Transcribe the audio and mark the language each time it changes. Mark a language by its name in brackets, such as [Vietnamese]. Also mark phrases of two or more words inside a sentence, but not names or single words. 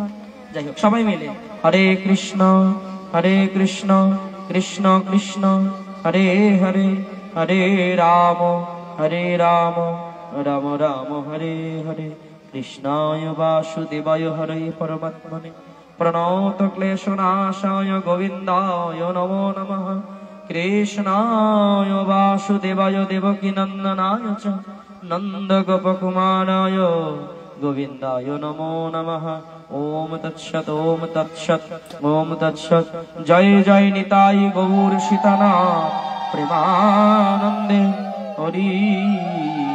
[Bangla] যাই হোক, সবাই মিলে [Sanskrit] হরে কৃষ্ণ কৃষ্ণ কৃষ্ণ হরে হরে, হরে রাম রাম রাম হরে হরে, কৃষ্ণায় বাসুদেবায় হরে পরমাত্মনে প্রণত ক্লেশনাশায় গোবিন্দায় নমো নমঃ। কৃষ্ণায় বাসুদেবায় দেবকী নন্দনায় চ নন্দ গোপকুমারায় গোবিন্দায় নমো নমঃ। ওম তৎসৎ ওম তৎসৎ ওম তৎসৎ। [Bangla] জয় জয় নিতাই গৌর সীতানাথ প্রেমানন্দে হরি